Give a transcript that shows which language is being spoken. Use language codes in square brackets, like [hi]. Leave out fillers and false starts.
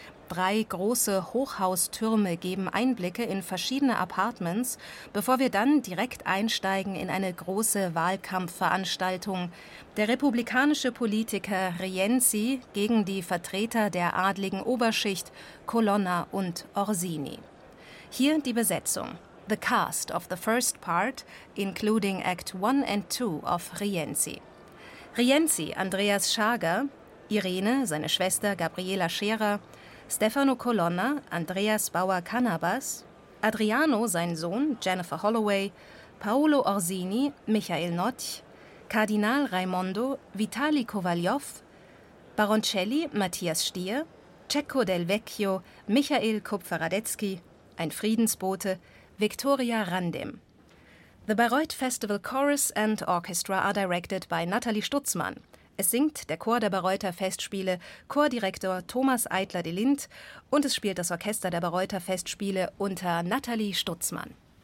[de] 3 große Hochhaustürme geben Einblicke in verschiedene Apartments, bevor wir dann direkt einsteigen in eine große Wahlkampfveranstaltung. Der republikanische Politiker Rienzi gegen die Vertreter der adligen Oberschicht Colonna und Orsini. Hier die Besetzung. [en] The cast of the first part, including Act 1 and 2 of Rienzi. [de] Rienzi, Andreas Schager, Irene, seine Schwester Gabriela Scherer, Stefano Colonna, Andreas Bauer Cannabas, Adriano, sein Sohn, Jennifer Holloway, Paolo Orsini, Michael Notch, Kardinal Raimondo, Vitali Kovaljov, Baroncelli, Matthias Stier, Cecco Del Vecchio, Michael Kupfer-Radetzky, ein Friedensbote, Victoria Randem. [en] The Bayreuth Festival Chorus and Orchestra are directed by Nathalie Stutzmann. [de] Es singt der Chor der Bayreuther Festspiele, Chordirektor Thomas Eitler-Delint, und es spielt das Orchester der Bayreuther Festspiele unter Nathalie Stutzmann.